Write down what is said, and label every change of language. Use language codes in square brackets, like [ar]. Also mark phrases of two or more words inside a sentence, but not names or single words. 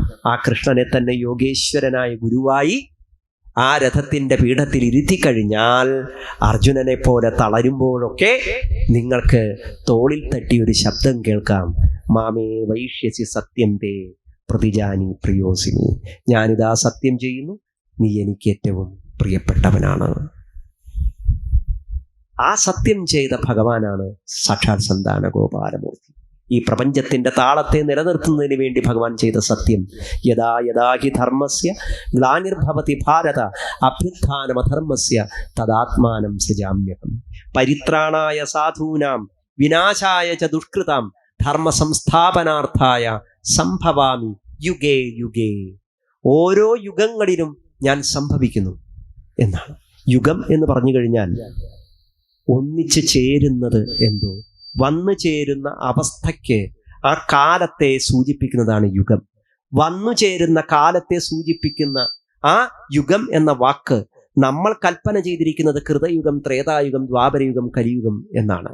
[ml] ആ കൃഷ്ണനെ തന്നെ യോഗേശ്വരനായ ഗുരുവായി ആ രഥത്തിന്റെ പീഠത്തിൽ ഇരുത്തിക്കഴിഞ്ഞാൽ അർജുനനെ പോലെ തളരുമ്പോഴൊക്കെ നിങ്ങൾക്ക് തോളിൽ തട്ടി ഒരു ശബ്ദം കേൾക്കാം, [sa] മാമേ വൈഷ്യസി സത്യം തേ പ്രതിജാനി പ്രിയോസിനി. [ml] ഞാനിതാ സത്യം ചെയ്യുന്നു, നീ എനിക്ക് ഏറ്റവും പ്രിയപ്പെട്ടവനാണ്. ആ സത്യം ചെയ്ത ഭഗവാനാണ് സാക്ഷാൽ സന്താന ഗോപാലമൂർത്തി. ഈ പ്രപഞ്ചത്തിന്റെ താളത്തെ നിലനിർത്തുന്നതിന് വേണ്ടി ഭഗവാൻ ചെയ്ത സത്യം. [sa] യഥാ യഥാ ഹി ധർമ്മസ്യ ഗ്ലാനിർഭവതി ഭാരത അഭ്യുത്ഥാനമധർമ്മസ്യ തദാത്മാനം സൃജാമ്യഹം. പരിത്രാണായ സാധൂനാം വിനാശായ ച ദുഷ്കൃതാം ധർമ്മ സംസ്ഥാപനാർത്ഥായ സംഭവാമി യുഗേ യുഗേ. [ml] ഓരോ യുഗങ്ങളിലും ഞാൻ സംഭവിക്കുന്നു എന്നാണ്. യുഗം എന്ന് പറഞ്ഞു കഴിഞ്ഞാൽ ഒന്നിച്ച് ചേരുന്നത് എന്തോ, വന്നു ചേരുന്ന അവസ്ഥയ്ക്ക് ആ കാലത്തെ സൂചിപ്പിക്കുന്നതാണ് യുഗം. വന്നു ചേരുന്ന കാലത്തെ സൂചിപ്പിക്കുന്ന ആ യുഗം എന്ന വാക്ക് നമ്മൾ കൽപ്പന ചെയ്തിരിക്കുന്നത് കൃതയുഗം, ത്രേതായുഗം, ദ്വാപരയുഗം, കലിയുഗം എന്നാണ്.